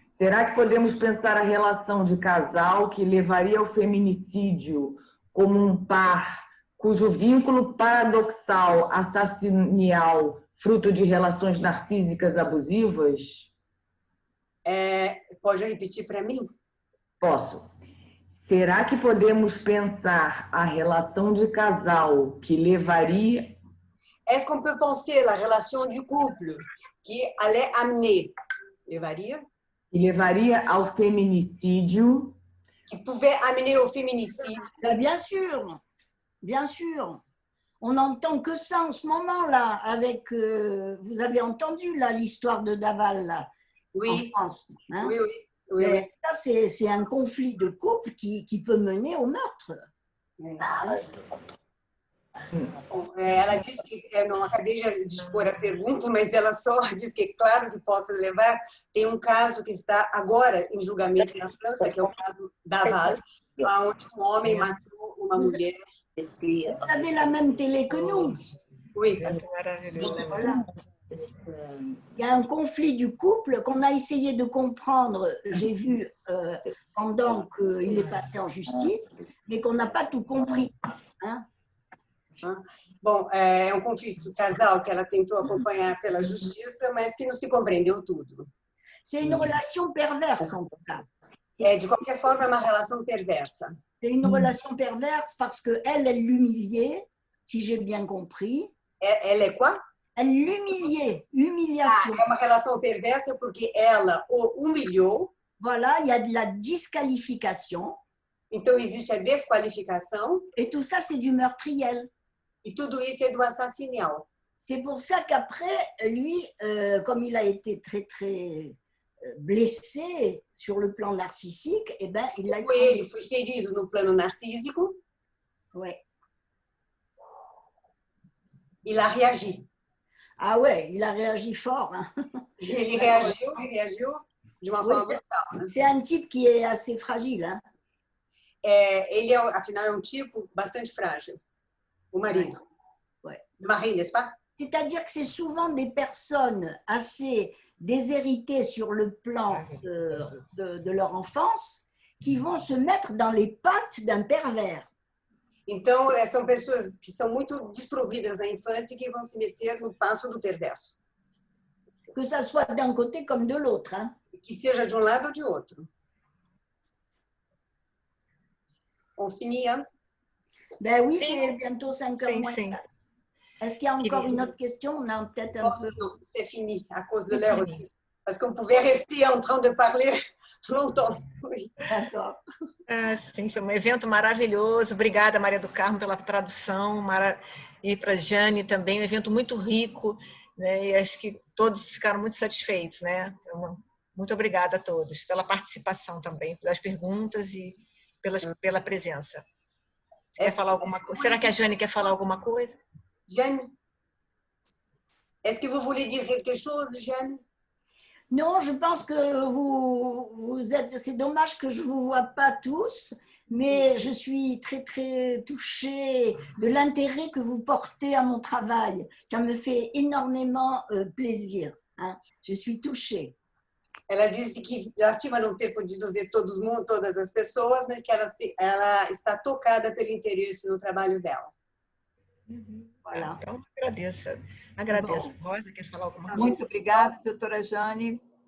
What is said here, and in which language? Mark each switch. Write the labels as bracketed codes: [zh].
[pt] Será que podemos pensar a relação de casal que levaria ao feminicídio como um par cujo vínculo paradoxal assassinial fruto de relações narcísicas abusivas? Pode repetir para mim? Posso. Será que podemos pensar a relação de casal que levaria... [fr] Est-ce qu'on peut penser la relation du couple qui allait amener, [pt] Que levaria ao feminicídio? [fr] Qui pouvait amener au féminicide? Bien sûr, bien sûr. On n'entend que ça en ce moment-là, avec, vous avez entendu là l'histoire de Daval là, oui. En France. Hein? Oui, oui. Oui, oui. Mais ça, c'est un conflit de couple qui peut mener au meurtre. [pt] Bom, ela disse que, eu não acabei de expor a pergunta, mas ela só disse que, claro que posso levar, tem um caso que está agora em julgamento na França, que é o caso Daval, onde um homem matou uma mulher. [fr] Vous avez la même télé que nous. Oui. Voilà. Il y a un conflit du couple qu'on a essayé de comprendre, j'ai vu pendant qu'il est passé en justice, mais qu'on n'a pas tout compris. Hein? [pt] Bom, é um conflito do casal que ela tentou acompanhar pela justiça, mas que não se compreendeu tudo. [fr] C'est une relation perverse, en tout cas. [pt] De qualquer forma, é uma relação perversa. [fr] C'est une relation perverse parce qu'elle l'humiliait, si j'ai bien compris. Elle [pt] é quoi? [fr] Elle l'humiliait, humiliation. [pt] É uma relação perversa porque ela o humilhou. [fr] Voilà, il y a de la disqualification. [pt] Então, existe a desqualificação. [fr] Et tout ça, c'est du meurtriel. [pt] E tudo isso é do assassinat. [fr] C'est pour ça qu'après, lui, comme il a été très, très blessé sur le plan narcissique, eh ben, il a... [pt] Ele foi ferido no plano narcísico. [fr] Ouais. Il a réagi. Ah ouais, il a réagi fort. Hein. [pt] Ele reagiu de uma forma brutal. Né? [fr] C'est un type qui est assez fragile. Hein. [pt] Ele, afinal, é um tipo bastante frágil. O marido. [fr] Ouais. Le mari, n'est-ce pas? C'est-à-dire que c'est souvent des personnes assez déshéritées sur le plan de leur enfance qui vont se mettre dans les pattes d'un pervers. [pt] Então, são pessoas que são muito desprovidas na infância e que vão se meter no passo do perverso. [fr] Que ça soit d'un côté comme de l'autre. Hein. [pt] Que seja de um lado ou de outro. [fr] On finit, hein? Ben oui, c'est bientôt 5h [pt] Sim, [fr] moins. [pt] sim. [fr] Est-ce qu'il y a encore une autre question? On a peut-être un peu... Non, c'est fini, à cause de l'heure aussi. Parce qu'on pouvait rester en train de parler longtemps. Oui. D'accord. [pt] Sim, foi um evento maravilhoso. Obrigada, Maria do Carmo, pela tradução. E para a Jane também, um evento muito rico. Né? E acho que todos ficaram muito satisfeitos. Né? Então, muito obrigada a todos pela participação também, pelas perguntas e pela presença. Você quer falar alguma coisa? Será que a Jane quer falar alguma coisa? [fr] Jeanne, est-ce que vous voulez dire quelque chose, Jeanne? Non, je pense que vous êtes... C'est dommage que je ne vous vois pas tous, mais je suis très, très touchée de l'intérêt que vous portez à mon travail. Ça me fait énormément plaisir. Hein. Je suis touchée. [pt] Ela disse que estima não ter podido ver todas as pessoas, mas que ela está tocada pelo interesse no trabalho dela. [fr] Voilà. [pt] Então, agradeço. Rosa, quer falar alguma coisa? Muito obrigada, doutora Jane.